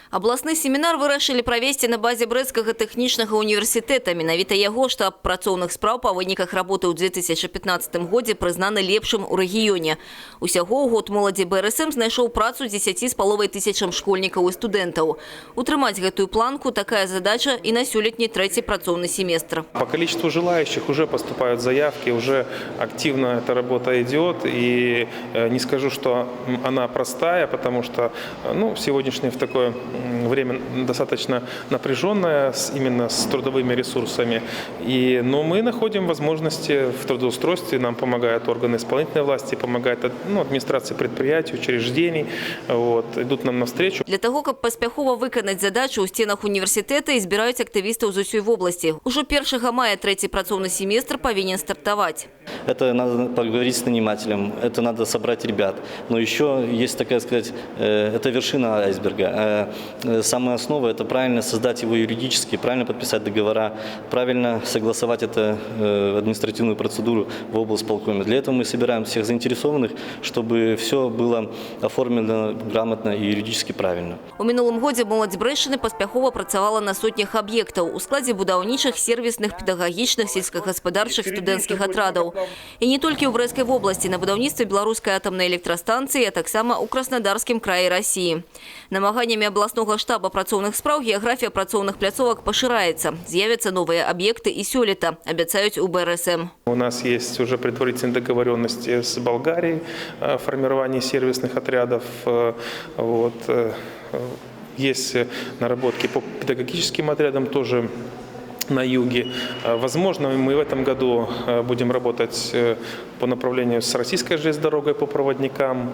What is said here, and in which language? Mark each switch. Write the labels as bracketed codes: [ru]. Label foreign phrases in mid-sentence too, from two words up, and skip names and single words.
[be] Абласны семінар вырашылі правесці на базе Брэсцкага тэхнічнага універсітэта. Менавіта яго штаб працоўных спраў па выніках работы ў 2015 годзе прызнаны лепшым у рэгіёне. Усяго ў год моладзі БРСМ знайшоў працу 10,5 тысячам школьнікаў і студэнтаў. Утрымаць гэтую планку такая задача і на сёлетні трэці працоўны семестр. [ru] По количеству желающих уже поступают заявки, уже активно эта работа идет. И не скажу, что она простая, потому что сегодняшнее в такое время достаточно напряженное именно с трудовыми ресурсами. Но мы находим возможности в трудоустройстве, нам помогают органы исполнительной власти, помогает администрация предприятий, учреждений, идут нам навстречу. Для того, [be] каб паспяхова выканаць задачу ў стенах універсітэта, збіраюць актывістаў з усёй вобласці. Ужо 1 мая трэці працоўны семестр павінен стартаваць. [ru] Это надо поговорить с нанимателем, это надо собрать ребят. Но еще есть, такая сказать, это вершина айсберга. Самая основа – это правильно создать его юридически, правильно подписать договора, правильно согласовать эту административную процедуру в облсполкоме. Для этого мы собираем всех заинтересованных, чтобы все было оформлено грамотно и юридически правильно. [be] У мінулым годзе моладзь Брэшчыны паспяхова працавала на сотнях аб'ектаў у складзе будаўнічых, сервісных, педагагічных, сельскагаспадарчых, студэнцкіх атрадаў. І не толькі ў Брэсцкай вобласці, на будаўніцтве беларускай атамнай электрастанцыі, а таксама ў Краснодарскім краі России. Намаганнямі абласнога штаба працоўных спраў геаграфія працоўных пляцовак пашыраецца. З'явяцца новыя аб'екты і сёлета, абяцаюць у БРСМ. [ru] У нас есть уже предварительные договоренности с Болгарией о формировании сервисных отрядов. Есть наработки по педагогическим отрядам тоже на юге. Возможно, мы в этом году будем работать по направлению с российской железной дорогой по проводникам.